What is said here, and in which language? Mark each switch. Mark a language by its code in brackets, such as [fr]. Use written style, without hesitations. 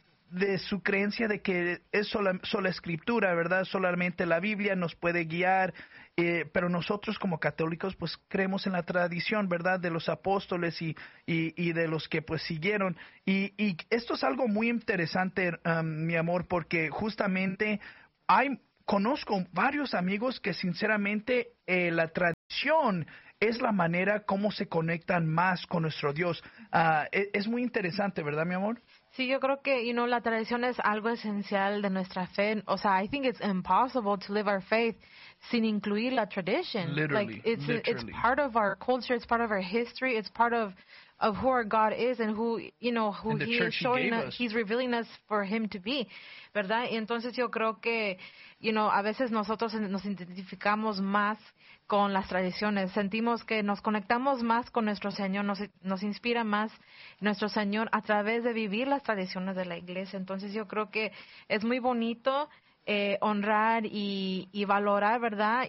[es] de su creencia de que es sola escritura, ¿verdad?, solamente la Biblia nos puede guiar, pero nosotros como católicos pues creemos en la tradición, ¿verdad?, de los apóstoles y de los que pues siguieron, y esto es algo muy interesante, mi amor, porque justamente conozco varios amigos que sinceramente la tradición es la manera como se conectan más con nuestro Dios. Es muy interesante, ¿verdad, mi amor? Sí, yo creo que la tradición es algo esencial de nuestra fe. O sea, [en] I think it's impossible to live our faith [es] sin incluir la tradición. [en] Literally. It's part of our culture, it's part of our history, it's part of of who our God is and who, you know, who he is showing us, he's revealing us for him to be, ¿verdad? [es] Y entonces yo creo que, [en] you know, [es] a veces nosotros nos identificamos más con las tradiciones, sentimos que nos conectamos más con nuestro Señor, nos inspira más nuestro Señor a través de vivir las tradiciones de la iglesia. Entonces yo creo que es muy bonito honrar y valorar, ¿verdad?